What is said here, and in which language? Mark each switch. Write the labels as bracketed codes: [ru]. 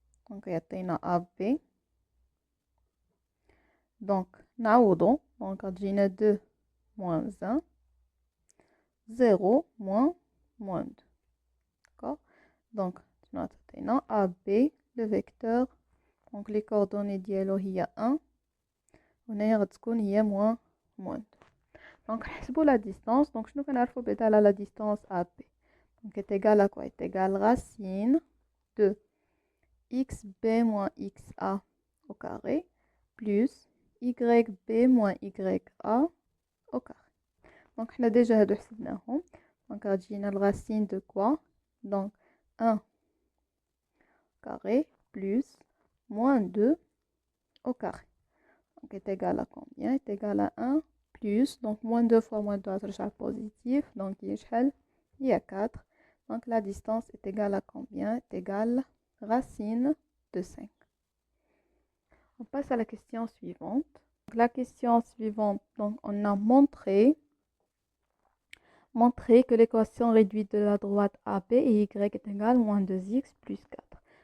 [ar] donc يعطينا AB. [fr] donc [ar] نعوضو [fr] donc [ar] غتجينا [fr] 2 moins 1 0 moins 2. D'accord. Donc [ar] شنو غتعطينا [fr] AB le vecteur. donc les coordonnées [ar] ديالو هي 1 وهنايا غتكون هي moins 2. [fr] donc نحسبوا la distance. donc [ar] شنو كنعرفوا بعدا على [fr] la distance AB. donc est égal à quoi. est égal racine de xb moins xa au carré plus yb moins ya au carré. [ar] donc حنا ديجا هادو حسبناهم. [fr] donc [ar] غتجينا [fr] الرacine de quoi. donc 1 carré plus moins 2 au carré. donc est égal à combien. est égal à 1 plus donc moins 2 fois moins 2 [ar] غترجع [fr] positif. [ar] donc هي شحال هي 4. [fr] donc la distance est égale à combien. est égale racine de 5. On passe à la question suivante. Donc, la question suivante, donc on a montré que l'équation réduite de la droite AB et y est égale moins 2x plus 4.